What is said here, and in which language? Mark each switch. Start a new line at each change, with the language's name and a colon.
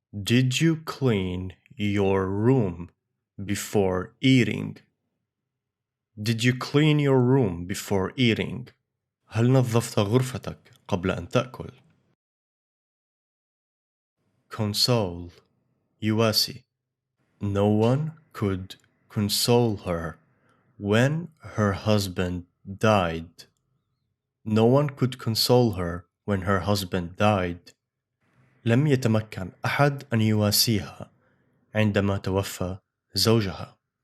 English: Did you clean your room before eating? Did you clean your room before eating?
Arabic: هل نظفت غرفتك قبل أن تأكل؟ Console يواسي.
English: No one could console her when her husband died. No one could console her when her husband died.
Arabic: لم يتمكن أحد أن يواسيها عندما توفى زوجها.